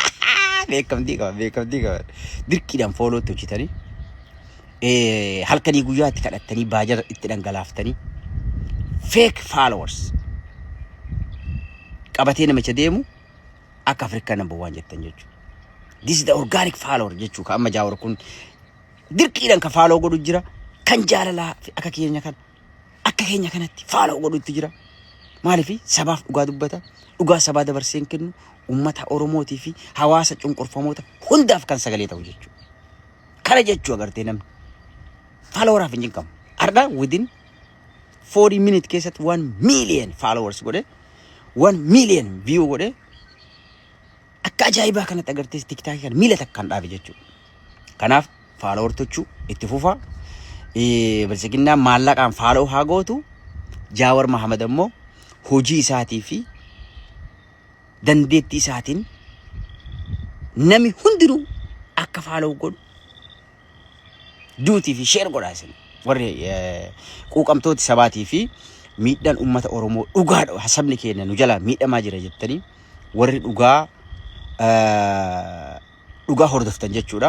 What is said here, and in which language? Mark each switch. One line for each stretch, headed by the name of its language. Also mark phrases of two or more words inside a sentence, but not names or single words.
Oromo: dirqiidhaan fooloo hojjetanii halkanii guyyaatti kadhattanii baajara itti dhangalaaftanii
English: fake followers
Oromo: qabatee namicha deemu akka Afrikaa number 1 jettan jechuudha.
English: This is the organic follower jechuudha.
Oromo: Amma Jaawar kun dirqiidhaan ka faaloo godhu jira. Kan jaalalaa akka keenya kanatti faaloo godhutti jira. Maaliif sabaaf dhugaa dubbata. Dhugaa sabaa dabarseen kennu uummata Oromootii fi hawaasa cunqurfamoota hundaaf kan sagalee ta'u jechuudha. Kana jechuu agartee namni followeraaf hin jinqamu. Arda
English: within 40 minutes
Oromo: keessatti
English: 1 million followers
Oromo: godhe
English: 1 million view
Oromo: godhe akka ajaa'ibaa kanatti agartee tiktaakii kana miila takkaan dhaabe jechuudha. Kanaaf follower tochuu itti fufaa. Bilchiginnaan maallaqaan faaloo haa gootu. Jaawar Mahammad ammoo hojii isaatii fi dandeettii isaatiin nami hundinuu akka faaloo godhu duutii fi sheer godhaa isin warri quuqamtooti sabaatii fi miidhaan uummata Oromoo dhugaadha sabni keenya nu jalaa miidhamaa jira jettanii warri dhugaa dhugaa hordoftan jechuudha.